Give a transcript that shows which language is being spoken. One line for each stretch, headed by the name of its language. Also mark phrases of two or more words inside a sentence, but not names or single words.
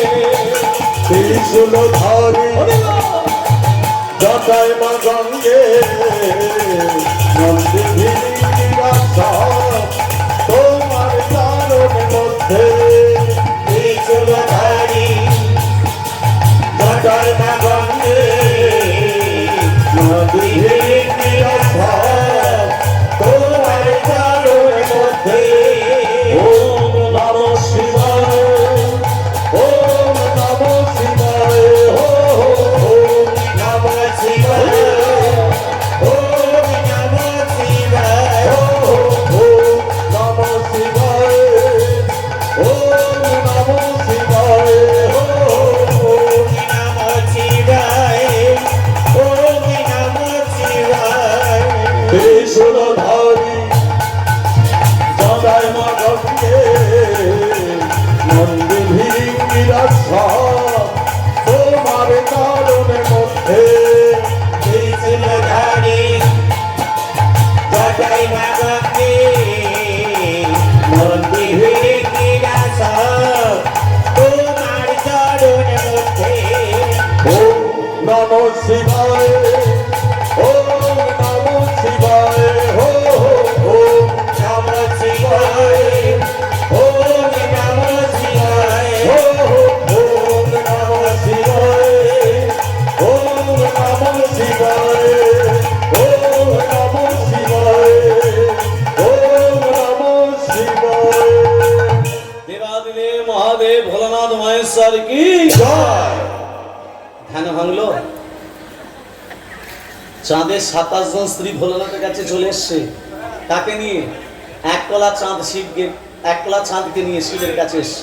Bangla: ত্রিশূল ধারী জটায় মা গঙ্গে, নন্দী ভিরিঙ্গিরা তোমার চরণ মধ্যে। ত্রিশূল ধারী জটায় মা গঙ্গে, নন্দী ভিরিঙ্গিরা তোমার চরণ মধ্যে।
Sanskrit: ওম নমঃ শিবায়, ওম নমঃ শিবায়, ওম নমঃ শিবায়, ওম নমঃ শিবায়, নমঃ শিবায়, ওম নমঃ শিবায়, ওম নমঃ শিবায়, ওম নমঃ শিবায়।
Bangla: ত্রিশূলধারী জটায় মা গঙ্গে, নন্দী ভিরিঙ্গিরা তোমার চরণের মধ্যে। ত্রিশূল ধারী জটায় মা গঙ্গে, নন্দী ভিরিঙ্গিরা তোমার চরণ মধ্যে।
Sanskrit: ওম নমঃ শিবায়, ওম নমঃ শিবায়, ওম নমঃ শিবায়, ওম নমঃ শিবায়, ওম নমঃ শিবায়, ওম নমঃ শিবায়, ওম নমঃ শিবায়, ওম নমঃ শিবায়।
Bangla: দেবাদিদেব মহাদেব ভোলানাথ মহেশ্বর কি জয়। ধ্যান ভাঙলো। চাঁদের 27 জন স্ত্রী ভোলানাথের কাছে চলে এসছে। তাকে নিয়ে এক কলা চাঁদ শিবকে, এক কলা চাঁদকে নিয়ে শিবের কাছে এসছে।